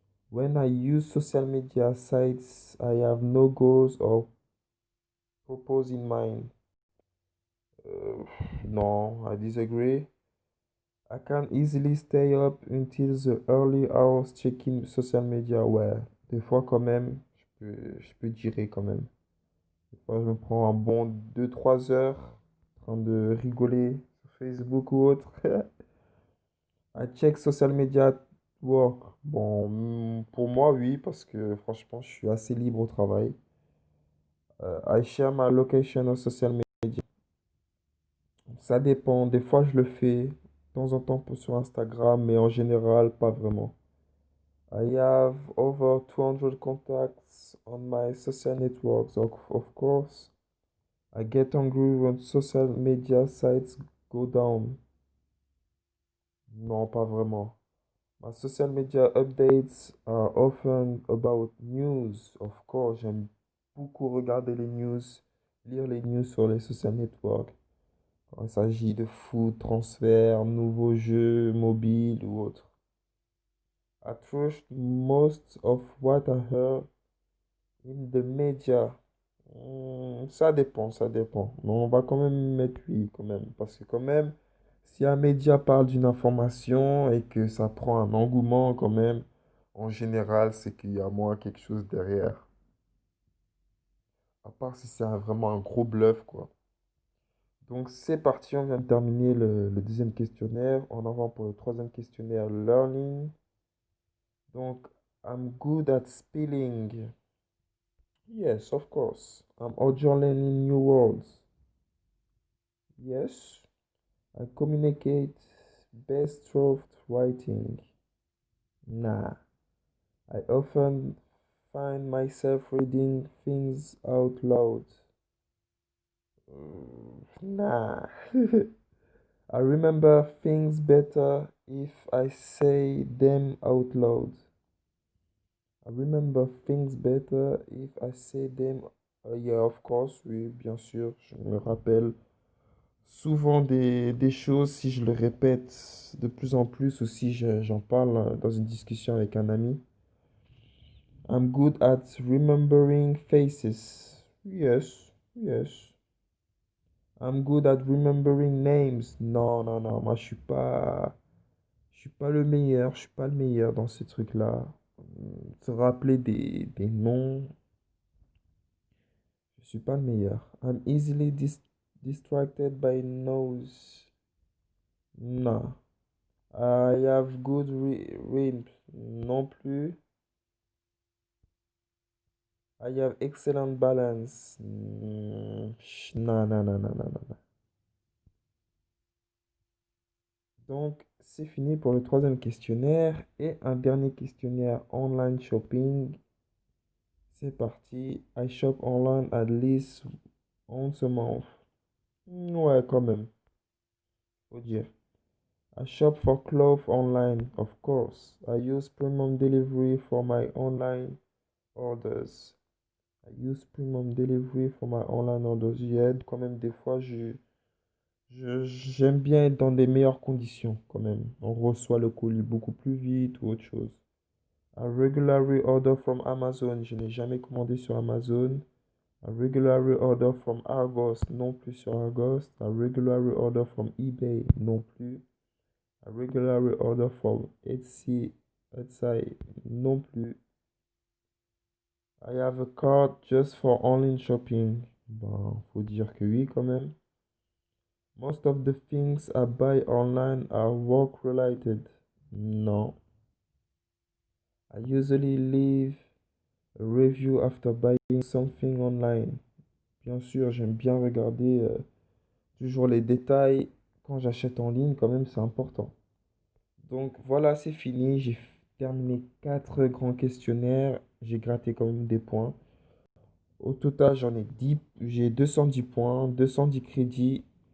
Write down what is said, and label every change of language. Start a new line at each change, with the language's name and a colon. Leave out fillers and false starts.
English: When I use social media sites, I have no goals or purpose in mind.
French: Euh, non,
English: I disagree. I can easily stay up until the early hours checking social media.
French: Ouais, des fois quand même, je peux dire quand même. Des fois, je me prends un bon 2 3 heures en train de rigoler sur Facebook ou autre.
English: I check social media at work.
French: Bon, pour moi, oui, parce que franchement, je suis assez libre au travail.
English: I share my location on social media.
French: Ça dépend. Des fois, je le fais de temps en temps sur Instagram, mais en général, pas vraiment.
English: I have over 200 contacts on my social networks, of course. I get angry when social media sites go down.
French: Non, pas vraiment.
English: My social media updates are often about news. Of course,
French: j'aime beaucoup regarder les news, lire les news sur les social networks. Quand il s'agit de foot, transfert, nouveaux jeux mobiles ou autres.
English: I trust most of what I heard in the media.
French: Ça dépend, ça dépend. Mais on va quand même mettre oui, quand même. Parce que quand même, si un média parle d'une information et que ça prend un engouement quand même, en général, c'est qu'il y a moins quelque chose derrière. À part si c'est vraiment un gros bluff, quoi. Donc c'est parti, on vient de terminer le deuxième questionnaire. En avant pour le troisième questionnaire, learning.
English: Donc, I'm good at spelling. Yes, of course. I'm also learning new words. Yes. I communicate best through writing. Nah. I often find myself reading things out loud. Nah. I remember things better if I say them out loud. I remember things better if I say them. Yeah, of course,
French: oui, bien sûr. Je me rappelle souvent des choses si je le répète de plus en plus ou si j'en parle dans une discussion avec un ami.
English: I'm good at remembering faces. Yes, yes. I'm good at remembering names.
French: Non, non, non, moi je suis pas le meilleur, je suis pas le meilleur dans ces trucs-là. Se rappeler des noms, je suis pas le meilleur.
English: I'm easily distracted by noise.
French: Non.
English: I have good rhymes.
French: Non plus.
English: I have excellent balance.
French: Non, non, non, non, non, non. Donc, c'est fini pour le troisième questionnaire. Et un dernier questionnaire online shopping. C'est parti.
English: I shop online at least once a month.
French: Ouais, quand même, faut dire.
English: I shop for clothes online, of course. I use premium delivery for my online orders. I use premium delivery for my online orders.
French: J'aide quand même des fois, j'aime bien être dans des meilleures conditions quand même. On reçoit le colis beaucoup plus vite ou autre chose.
English: I regularly order from Amazon.
French: Je n'ai jamais commandé sur Amazon.
English: I regularly order from Argos.
French: Non plus sur Argos.
English: I regularly order from eBay.
French: Non plus.
English: I regularly order from Etsy. Etsy. Non plus. I have a card just for online shopping.
French: Bon, faut dire que oui quand même.
English: Most of the things I buy online are work related.
French: Non.
English: I usually leave a review after buying something online.
French: Bien sûr, j'aime bien regarder toujours les détails quand j'achète en ligne, quand même, c'est important. Donc voilà, c'est fini. J'ai terminé 4 grands questionnaires. J'ai gratté quand même des points. Au total, j'en ai 10, j'ai 210 points, 210 crédits.